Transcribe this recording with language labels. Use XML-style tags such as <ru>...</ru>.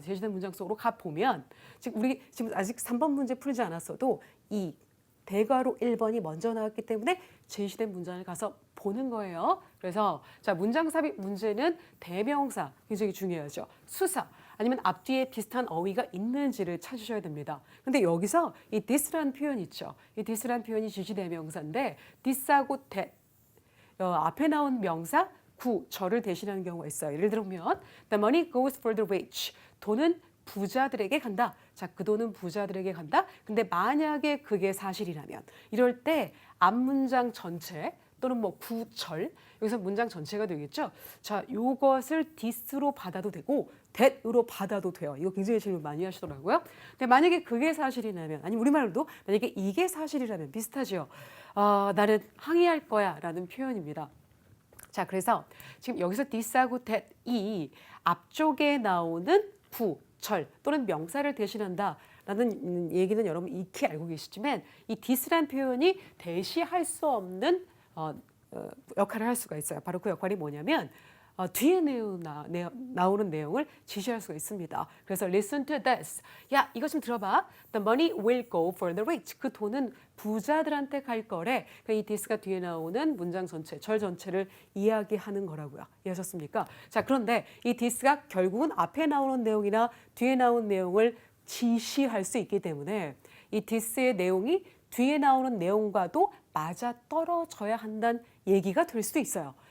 <ko>제시된 문장 속으로 가보면 지금 우리 지금 아직 3번 문제 풀지 않았어도 이 대괄호 1번이 먼저 나왔기 때문에 제시된 문장을 가서 보는 거예요. 그래서 자, 문장 삽입 문제는 대명사 굉장히 중요하죠. 수사. 아니면 앞뒤에 비슷한 어휘가 있는지를 찾으셔야 됩니다. 근데 여기서 이 this라는 표현 있죠. 이 this라는 표현이 주시대명사인데 this하고 that 앞에 나온 명사 절을 대신하는 경우가 있어요. 예를 들면</ko> <en>the money goes for the rich.</en> <ko>돈은 부자들에게 간다. 자, 그 돈은 부자들에게 간다. 근데 만약에 그게 사실이라면 이럴 때 앞문장 전체 또는 뭐 구절 여기서 문장 전체가 되겠죠. 자, 요것을 this로 받아도 되고 that으로 받아도 돼요. 이거 굉장히 질문 많이 하시더라고요. 근데 만약에 그게 사실이라면 아니 우리말로도 만약에 이게 사실이라면 비슷하죠. 나는 항의할 거야 라는 표현입니다. 자, 그래서 지금 여기서 this하고 that이 앞쪽에 나오는 절 또는 명사를 대신한다 라는 얘기는 여러분 익히 알고 계시지만 이 this란 표현이 대시할 수 없는 역할을 할 수가 있어요. 바로 그 역할이 뭐냐면 뒤에 나오는 내용을 지시할 수가 있습니다. 그래서</ko> <en>listen to this.</en> <ko>야, 이것 좀 들어봐.</ko> <en>The money will go for the rich.</en> <ko>그 돈은 부자들한테 갈 거래. 그러니까 이 this가 뒤에 나오는 문장 전체, 절 전체를 이야기하는 거라고요. 이해하셨습니까? 자, 그런데 이 this가 결국은 앞에 나오는 내용이나 뒤에 나오는 내용을 지시할 수 있기 때문에 이 this의 내용이 뒤에 나오는 내용과도 맞아 떨어져야 한다는 얘기가 될 수도 있어요.</ko>